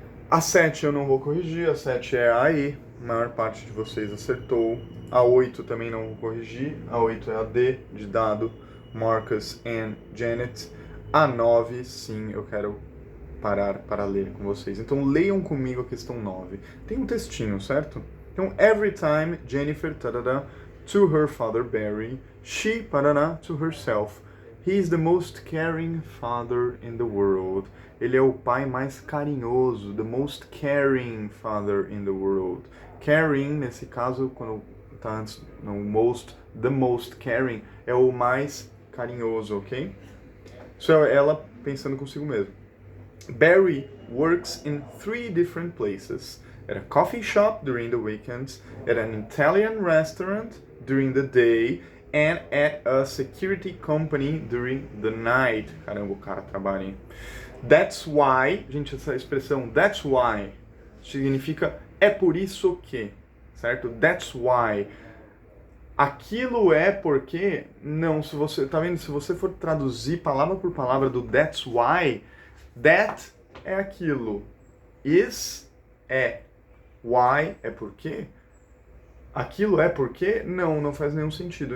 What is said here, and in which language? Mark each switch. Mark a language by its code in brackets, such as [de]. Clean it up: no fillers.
[pt] A 7 eu não vou corrigir, a 7 é a E. A maior parte de vocês acertou. A 8 também não vou corrigir. A 8 é a D, de dado, Marcus and Janet. A 9, sim, eu quero parar para ler com vocês. Então leiam comigo a questão 9. Tem um textinho, certo? [en] Então, every time Jennifer, tarará, to her father Barry, she, parará, to herself. He is the most caring father in the world. [pt] Ele é o pai mais carinhoso, [en] the most caring father in the world. [pt] Caring, nesse caso, quando tá antes no most, [en] the most caring, [pt] é o mais carinhoso, ok? Isso é ela pensando consigo mesmo. [en] Barry works in 3 different places. At a coffee shop during the weekends, at an Italian restaurant during the day, and at a security company during the night. [pt] Caramba, o cara trabalha, hein? [en] That's why, [pt] gente, essa expressão that's why significa é por isso que, certo? That's why. Aquilo é porque, não, se você, tá vendo? Se você for traduzir palavra por palavra do that's why, that é aquilo, is é, why é porque, aquilo é porque, não faz nenhum sentido.